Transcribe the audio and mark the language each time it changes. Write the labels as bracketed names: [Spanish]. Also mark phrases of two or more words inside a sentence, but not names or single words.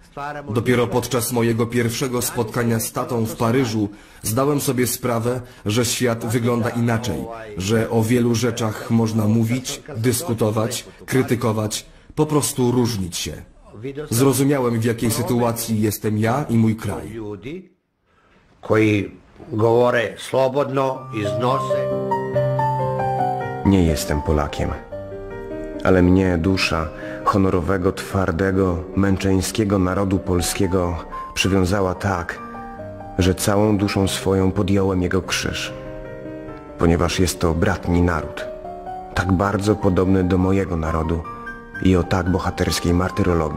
[Polish] Dopiero podczas mojego pierwszego spotkania z tatą w Paryżu zdałem sobie sprawę, że świat wygląda inaczej, że o wielu rzeczach można mówić, dyskutować, krytykować, po prostu różnić się. Zrozumiałem, w jakiej sytuacji jestem ja i mój kraj. [Serbian] Koji govore slobodno, iznose. [Polish] Nie jestem Polakiem, ale mnie dusza honorowego, twardego, męczeńskiego narodu polskiego przywiązała tak, że całą duszą swoją podjąłem jego krzyż, ponieważ jest to bratni naród, tak bardzo podobny do mojego narodu i o tak bohaterskiej martyrologii.